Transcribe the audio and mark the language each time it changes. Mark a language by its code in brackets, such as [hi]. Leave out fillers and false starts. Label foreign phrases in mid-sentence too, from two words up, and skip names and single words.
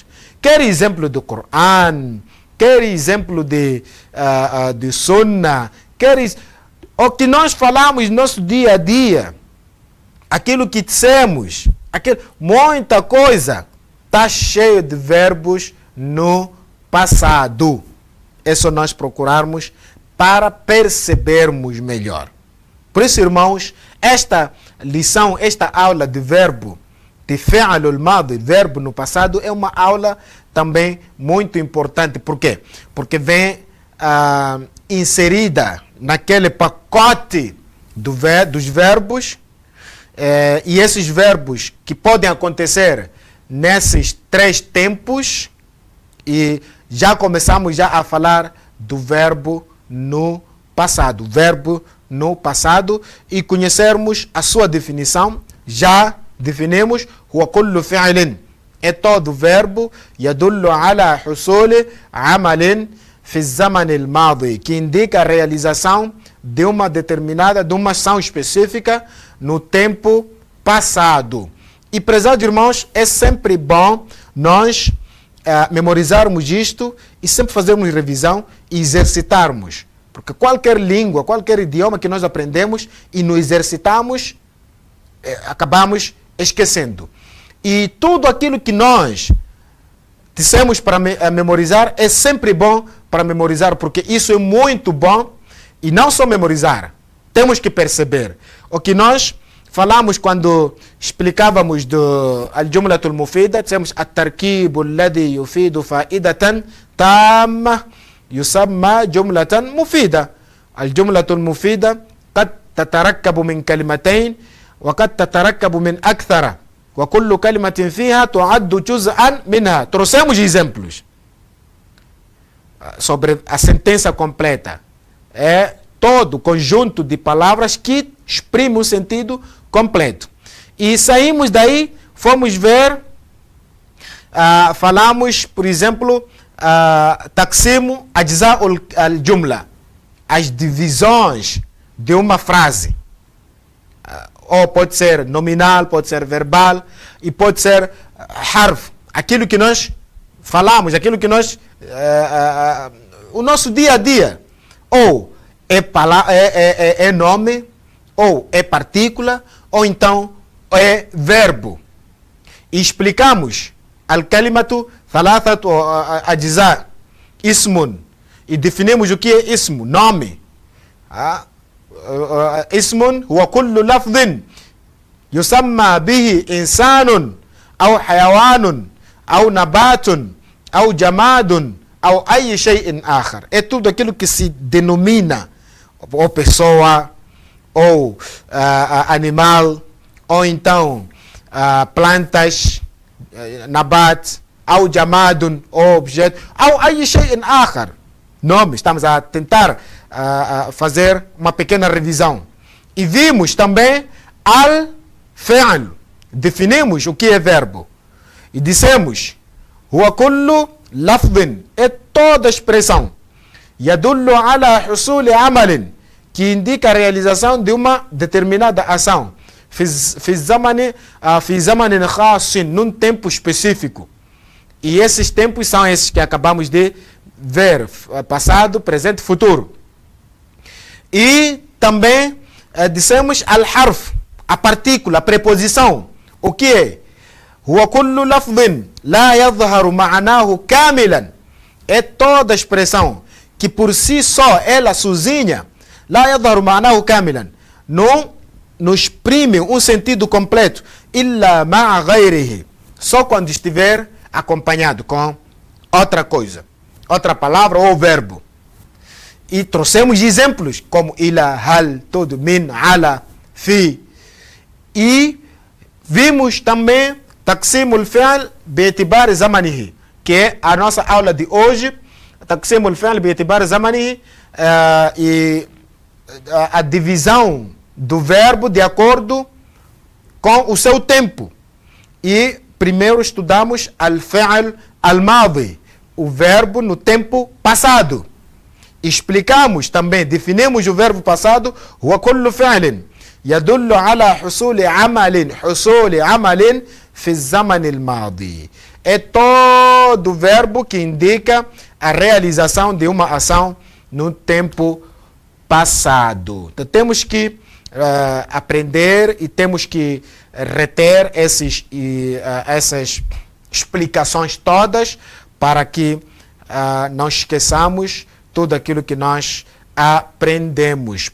[pt] Quer exemplo do Coran, quer exemplo de Sunnah, o que nós falamos no nosso dia a dia, aquilo que dissemos, muita coisa está cheio de verbos no passado. É só nós procurarmos para percebermos melhor. Por isso, irmãos, esta lição, esta aula de verbo, de [ar] فعل الماضي, [pt] verbo no passado, é uma aula também muito importante. Por quê? Porque vem inserida naquele pacote dos verbos, e esses verbos que podem acontecer nesses três tempos, e já começamos a falar do verbo no passado. Verbo no passado, e conhecermos a sua definição. Já definimos [ar] هو كل فعل. [pt] É todo verbo [ar] يدل على حصول عمل في زمن الماضي, [pt] que indica a realização de uma determinada, de uma ação específica no tempo passado. E, prezados irmãos, é sempre bom nós memorizarmos isto e sempre fazermos revisão e exercitarmos. Porque qualquer língua, qualquer idioma que nós aprendemos e nos exercitamos, acabamos esquecendo. E tudo aquilo que nós dissemos para memorizar é sempre bom para memorizar, porque isso é muito bom. E não só memorizar, temos que perceber. O que nós falamos quando explicávamos do [ar] الجملة المفيدة, dissemos التركيب الذي يفيد فائدة تامة يسمى جملة مفيدة. الجملة المفيدة قد تتركب من كلمتين وقد تتركب من أكثر وكل كلمة فيها تعد جزءا منها. [pt] Trouxemos exemplos sobre a sentença completa. É todo conjunto de palavras que exprime um sentido completo. E saímos daí, fomos ver, falamos, por exemplo, [ar] تقسيم أجزاء الجملة, [pt] as divisões de uma frase. Ou pode ser nominal, pode ser verbal, e pode ser harf, aquilo que nós falamos, aquilo que nós, o nosso dia a dia. Ou é nome, ou é partícula, ou então é verbo. E explicamos [ar] الكلمة ثلاثة أجزاء، اسم. [pt] E definimos o que é ismu, nome. [ar] اسم هو كل لفظ يسمى به إنسان أو حيوان أو نبات أو جماد أو أي شيء آخر. [pt] É tudo aquilo que se denomina ou pessoa, ou animal, ou então plantas, nabat, ou jamadun, ou objeto, ou [ar] أي شيء آخر. [pt] Nome, estamos a tentar fazer uma pequena revisão. E vimos também al-fi'l. Definimos o que é verbo. E dissemos, [ar] هو كل لفظ, [pt] é toda expressão, [ar] يدل على حصول عمل, [pt] que indica a realização de uma determinada ação, [ar] في زمن خاص, [pt] num tempo específico. E esses tempos são esses que acabamos de ver, passado, presente, futuro. E também dissemos al-harf, a partícula, a preposição. O que é? [ar] هو كل لفظ لا يظهر معناه كاملا. [pt] É toda expressão que por si só, ela sozinha, [ar] لا يظهر معناه كاملا, [pt] não exprime um sentido completo, [ar] إلا مع غيره, [pt] só quando estiver acompanhado com outra coisa, outra palavra ou verbo. E trouxemos exemplos como [ar] إلى، هل, [pt] todo, [ar] من، على، في. [pt] E vimos também [ar] تقسيم الفعل باعتبار زمنه, [pt] que é a nossa aula de hoje. [ar] تقسيم الفعل باعتبار زمنه, [pt] e a divisão do verbo de acordo com o seu tempo. E primeiro estudamos [ar] الفعل الماضي, [pt] o verbo no tempo passado. Explicamos também, definimos o verbo passado, [ar] هو كل فعل يدل على حصول عمل في زمن الماضي. [pt] É todo verbo que indica a realização de uma ação no tempo passado. Então, temos que aprender e temos que reter essas explicações todas para que não esqueçamos tudo aquilo que nós aprendemos.